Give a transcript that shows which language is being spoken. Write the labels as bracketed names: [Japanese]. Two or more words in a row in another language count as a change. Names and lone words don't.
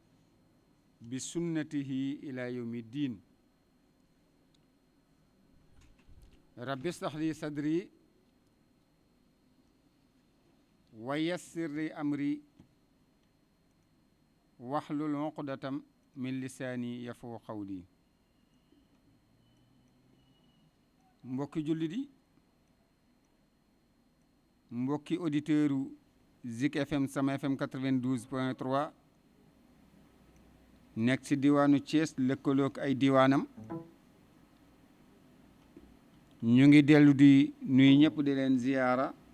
[Arabic] بسنته إلى يوم الدين رب اشرح لي صدري ويسر لي أمري واحلل عقدة من لساني يفقهوا قولي [Wolof] mbokki jullit yi mbokki auditeuru Zik FM Sama FM 92.3 nekk ci diwaanu Thiès lëkkaloog ay diwaanam ñu ngi dellu di nuyu ñëpp di leen ziyaara